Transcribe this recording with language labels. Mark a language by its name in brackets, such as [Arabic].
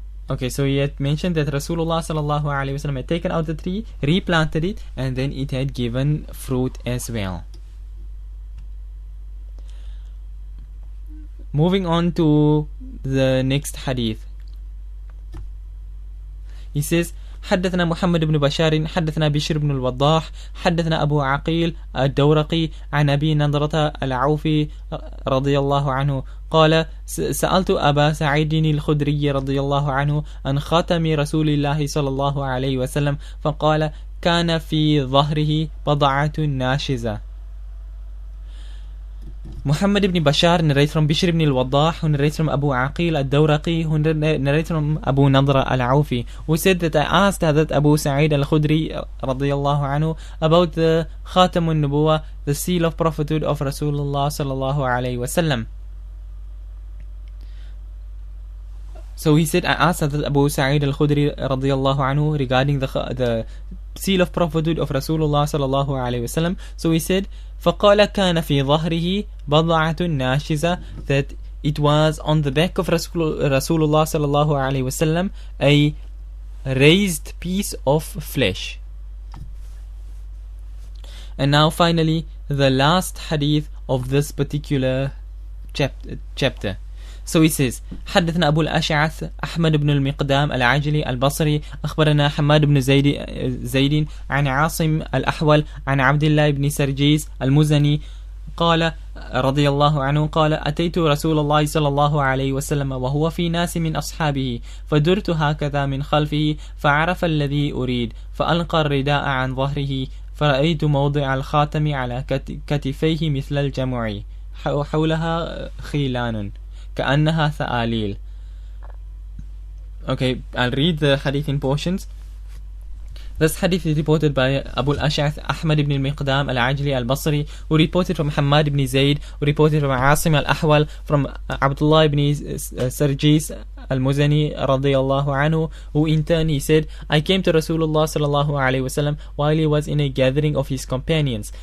[English] Okay, so he had mentioned that Rasulullah sallallahu alaihi wasallam had taken out the tree, replanted it, and then it had given fruit as well. Moving on to the next hadith. He says, [Arabic] حدثنا محمد بن بشار حدثنا بشر بن الوضاح حدثنا أبو عقيل الدورقي عن أبي نضرة العوفي رضي الله عنه قال سألت أبا سعيد الخدري رضي الله عنه عن خاتم رسول الله صلى الله عليه وسلم فقال كان في ظهره بضعة ناشزة. [English] Muhammad ibn Bashar narrates from Bishr ibn al-Waddah, who narrates from Abu Aqil al-Dawraqi, who narrates from Abu Nadra al-Awfi, who said that I asked Hazrat Abu Sa'id al-Khudri radiyallahu anhu about the Khatamun Nubuwah, the seal of prophethood of Rasulullah sallallahu alayhi wasallam. So he said, I asked Hazrat Abu Sa'id al-Khudri radiyallahu anhu regarding the seal of prophethood of Rasulullah sallallahu alayhi wasallam. So he said, [Arabic] فَقَالَ كَانَ فِي ظَهْرِهِ بَضْعَةٌ نَاشِزَةٌ, [English] that it was on the back of Rasulullah sallallahu alayhi wasallam a raised piece of flesh. And now finally, the last hadith of this particular chapter. So he says, [Arabic] حدثنا أبو الأشعث أحمد بن المقدام العجلي البصري أخبرنا حماد بن زيد عن عاصم الأحول عن عبد الله بن سرجيس المزني قال رضي الله عنه قال أتيت رسول الله صلى الله عليه وسلم وهو في ناس من أصحابه فدرت هكذا من خلفه فعرف الذي أريد فألقى الرداء عن ظهره فرأيت موضع الخاتم على كتفيه مثل الجمع حولها خيلان كأنها ثآليل. [English] Okay, I'll read the hadith in portions. This hadith is reported by Abu al-Ash'ath Ahmad ibn al-Miqdam al-Ajli al-Basri, who reported from Hammad ibn Zayd, who reported from Asim al-Ahwal, from Abdullah ibn Sarjis al-Muzani radiyallahu anhu, who in turn he said, I came to Rasulullah sallallahu alayhi wasallam while he was in a gathering of his companions.